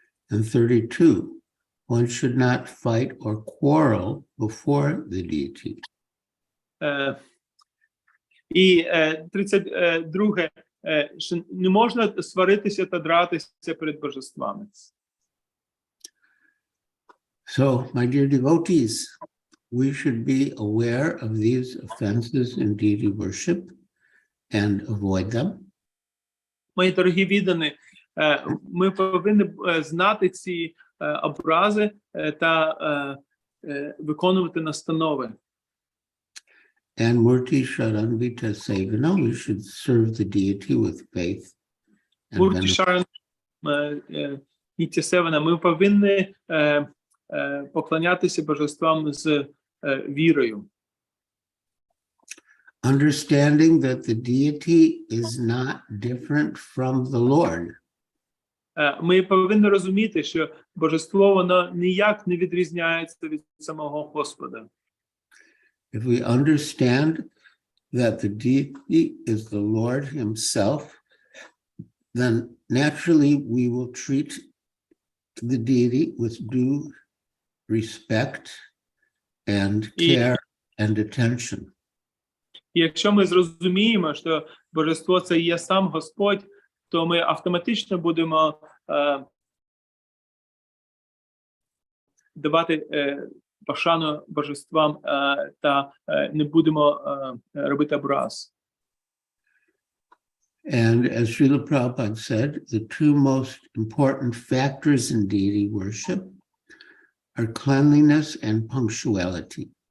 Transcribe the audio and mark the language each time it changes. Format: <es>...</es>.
<en>And 32, one should not fight or quarrel before the deity.</en> <uk>І 32, що не можна сваритися та дратися перед божествами.</uk> <en>So, my dear devotees, we should be aware of these offenses in deity worship and avoid them.</en> <uk>Мої дорогі віддані, ми повинні знати ці образи та виконувати настанови.</uk> <en>And Murti Sharanvita Sevana, we should serve the deity with faith.</en> <uk>Мурті Шаран Нітя Севана, ми повинні поклонятися божествам з вірою.</uk> <en>Understanding that the deity is not different from the Lord.</en> <uk>Ми повинні розуміти, що божество, воно ніяк не відрізняється від самого Господа.</uk> <en>If we understand that the deity is the Lord himself, then naturally we will treat the deity with due respect and care and attention.</en> <uk>І якщо ми зрозуміємо, що божество – це є сам Господь, то ми автоматично будемо давати пошану божествам та не будемо робити образ.</uk> <en>And as Srila Prabhupada said, the two most important factors in deity worship are cleanliness and punctuality.</en>